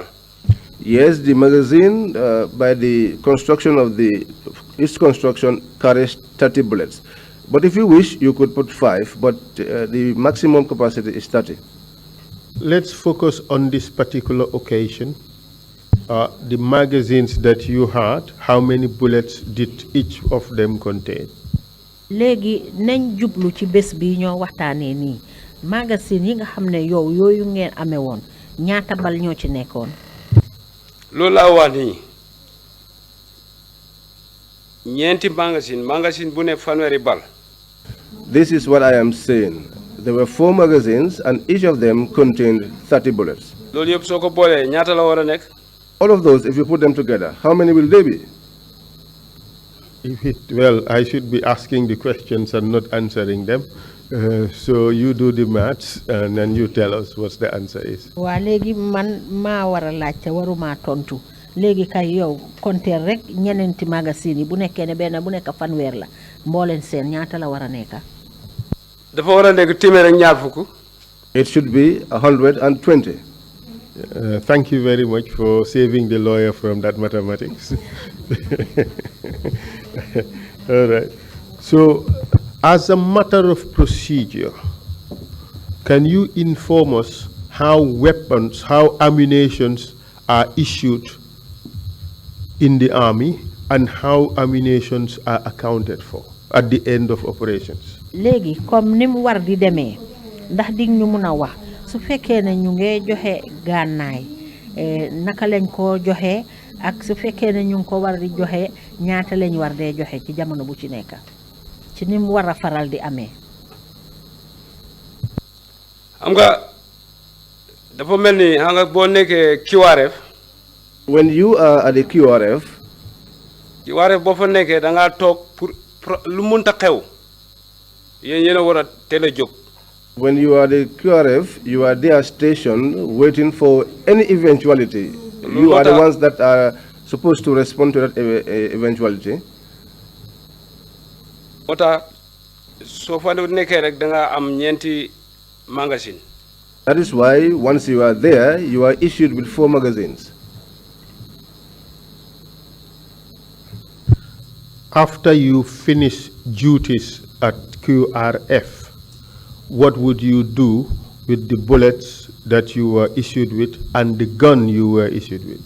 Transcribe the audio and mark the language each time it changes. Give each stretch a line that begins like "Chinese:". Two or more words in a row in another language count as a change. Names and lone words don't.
English: Yes, the magazine by the construction of its construction carries 30 bullets. But if you wish, you could put 5, but the maximum capacity is 30. Let's focus on this particular occasion. The magazines that you had, how many bullets did each of them contain?
Wolof: léegi nañ jublu ci bés bi ñoo waxtaanee nii magasin yi nga xam ne yow yooyu ngeen amee woon ñaata bal ñoo ci nekkoon. loolu laa wax nii ñeenti magasin bu ne fanweeri bal.
English: This is what I am saying. There were 4 magazines and each of them contained 30 bullets.
Wolof: loolu yëpp soo ko boolee ñaata la war a nekk.
English: All of those, if you put them together, how many will they be? Well, I should be asking the questions and not answering them. So you do the maths and then you tell us what the answer is.
Wolof: waa léegi man maa war a laajte waruma tontu léegi kay yow compter rek ñeneenti magasin yi bu nekkee ne benn bu nekk fanweer la mbooleen seen ñaata la war a nekk. dafa war a nekk téeméer ak ñaar fukk.
English: It should be 120. Thank you very much for saving the lawyer from that mathematics. All right. So, as a matter of procedure, can you inform us how weapons, how ammunitions are issued in the army and how ammunitions are accounted for at the end of operations?
Wolof: léegi comme ni mu war di demee ndax dig ñu mun a wax su fekkee ne ñu ngi joxe gànnaay naka lañ ko joxe ak su fekkee ne ñu ngi ko war di joxe ñaata lañ war dee joxe ci jamono bu ci nekk ci ni mu war a faral di amee. xam nga dafa mel ni xam nga boo nekkee QRF.
English: When you are at the QRF
Wolof: boo fa nekkee da ngaa toog pour lu munta xew yéen a war a teel a jóg.
English: when you are the QRF, you are there stationed waiting for any eventuality. You are the ones that are supposed to respond to that eventuality.
Wolof: So far nekkee rek da nga am ñeenti magazine.
English: That is why once you are there, you are issued with 4 magazines. After you finish duties at QRF, what would you do with the bullets that you were issued with and the gun you were issued with?